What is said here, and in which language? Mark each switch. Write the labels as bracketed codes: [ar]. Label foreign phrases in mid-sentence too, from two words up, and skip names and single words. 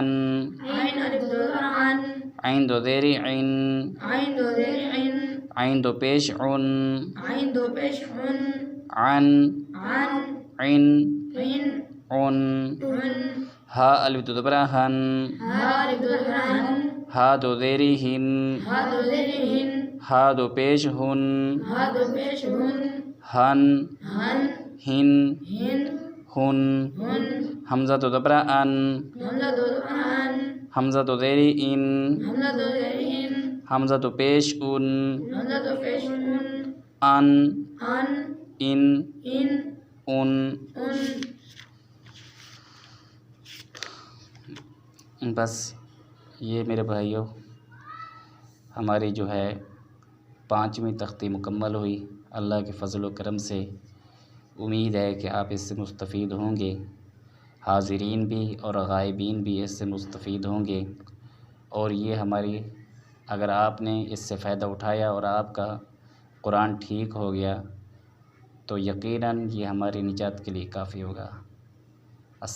[ur] عین الف دو عن عین دو زیری عین عین دو زیر عن عین دو پیش عن عین دو پیش عن عن عن عن عن عن عن ہا الف دو زبرہ ہن ہا الف دو عن ہا دو زیری ہن ہا دو زیر ہن ہا دو پیش ہن ہا دو پیش ہن ہن ہن ہن ہن ہن ہن حمزہ دو زبرہ ان حمزہ دو عن حمزہ دو زیری ان حمزہ دو زیر ہن حمزہ دو پیش ان حمزہ دو پیش ہن ان ان ان ان ان ان بس یہ میرے بھائیوں ہماری جو ہے 5ویں تختی مکمل ہوئی اللہ کے فضل و کرم سے امید ہے کہ آپ اس سے مستفید ہوں گے حاضرین بھی اور غائبین بھی اس سے مستفید ہوں گے اور یہ ہماری اگر آپ نے اس سے فائدہ اٹھایا اور آپ کا قرآن ٹھیک ہو گیا تو یقیناً یہ ہماری نجات کے لیے کافی ہوگا۔